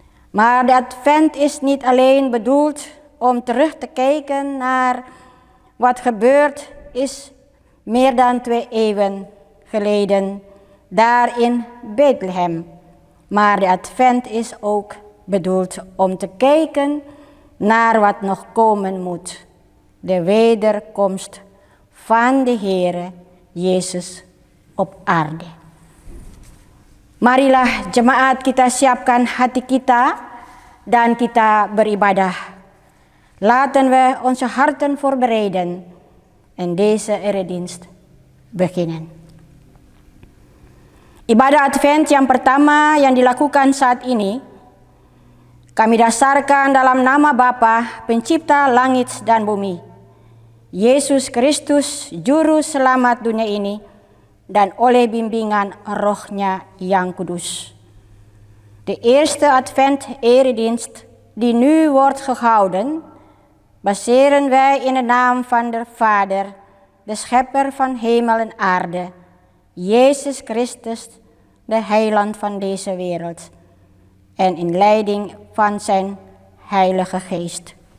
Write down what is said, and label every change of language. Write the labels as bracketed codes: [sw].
[nl] Maar de Advent is niet alleen bedoeld om terug te kijken naar wat gebeurd is meer dan 2 eeuwen geleden daar in Bethlehem. Maar de Advent is ook bedoeld om te kijken naar wat nog komen moet. De wederkomst van de Heere Yesus op aarde. [id] Marilah jemaat kita siapkan hati kita dan kita beribadah. [nl] Laten we onze harten voorbereiden en deze eredienst beginnen. [id] Ibadah Advent yang pertama yang dilakukan saat ini, kami dasarkan dalam nama Bapa, Pencipta langit dan bumi, Yesus Kristus, Juru Selamat dunia ini, dan oleh bimbingan Roh-Nya yang kudus. [nl] De eerste Advent-eredienst die nu wordt gehouden, baseren wij in de naam van de Vader, de Schepper van hemel en aarde, Jezus Christus, de heiland van deze wereld, en in leiding van zijn Heilige Geest.